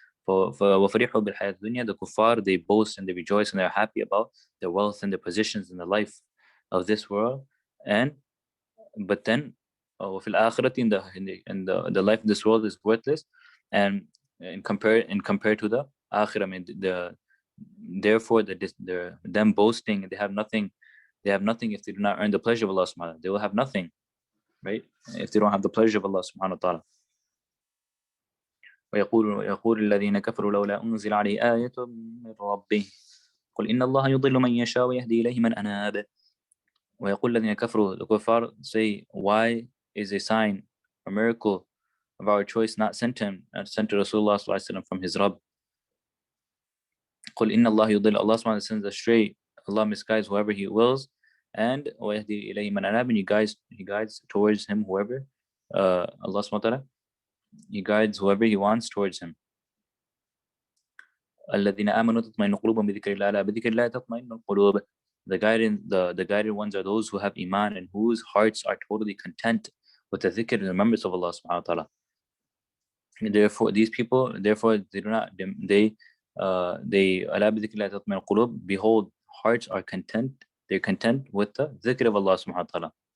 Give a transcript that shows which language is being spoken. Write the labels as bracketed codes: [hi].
[en] The kuffar, they boast and they rejoice and they're happy about their wealth and their positions in the life of this world, and but then [ar] وفي الآخرة, [en] in the life of this world is worthless, and compared to the akhirah, I mean therefore them boasting, they have nothing if they do not earn the pleasure of Allah subhanahu wa ta'ala. They will have nothing, right, if they don't have the pleasure of Allah subhanahu wa ta'ala. [ar] ويقول الذين كفروا لولا أنزل عليه آية من ربه قل إن الله يضل من يشاء ويهدي إليه من أناب. ويقول الذين كفروا, [en] the kuffar say, why is a sign, a miracle of our choice not sent to Rasulullah sallallahu alaihi wasallam from his Rabb? [ar] قل إن الله يضل, [en] Allah subhanahu wa ta'ala sends astray, Allah misguides whoever He wills, and [ar] ويهدي إليه من أناب, [en] and He guides towards Him whoever Allah subhanahu wa ta'ala, He guides whoever He wants towards Him. [ar] الذين آمنوا تطمئن قلوبهم بذكر الله لا بذكر الله تطمئن القلوب. [en] The guided ones are those who have iman and whose hearts are totally content with the dhikr and the remembrance of Allah subhanahu wa ta'ala. Therefore, these people, they do not, [ar] ala bi dhikri Allah tatma'innu al-qulub, [en] behold, hearts are content, they're content with the dhikr of Allah subhanahu wa ta'ala.